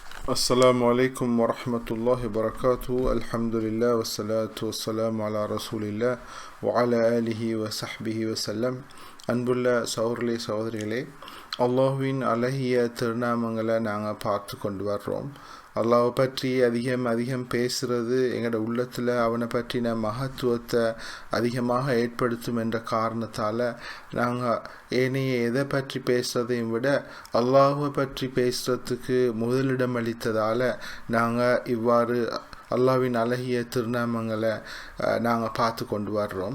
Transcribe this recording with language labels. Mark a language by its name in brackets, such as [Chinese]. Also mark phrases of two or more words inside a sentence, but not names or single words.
[Arabic] السلام عليكم ورحمة الله وبركاته. الحمد لله والصلاة والسلام على رسول الله وعلى آله وصحبه وسلم. [Tamil] அன்புள்ள சகோதரர்களே சகோதரிகளே, அல்லாஹ்வின் அழகிய திருநாமங்களை நாங்கள் பார்த்து கொண்டு வர்றோம். அல்லாஹ் பற்றி அதிகம் பேசுகிறது எங்களோட உள்ளத்தில் அவனை பற்றின மகத்துவத்தை அதிகமாக ஏற்படுத்தும் என்ற காரணத்தால் நாங்கள் ஏனைய எதை பற்றி பேசுகிறதையும் விட அல்லாஹை பற்றி பேசுகிறதுக்கு முதலிடம் அளித்ததால் நாங்கள் இவ்வாறு அல்லாஹ்வின் அழகிய திருநாமங்களை நாங்கள் பார்த்து கொண்டு வர்றோம்.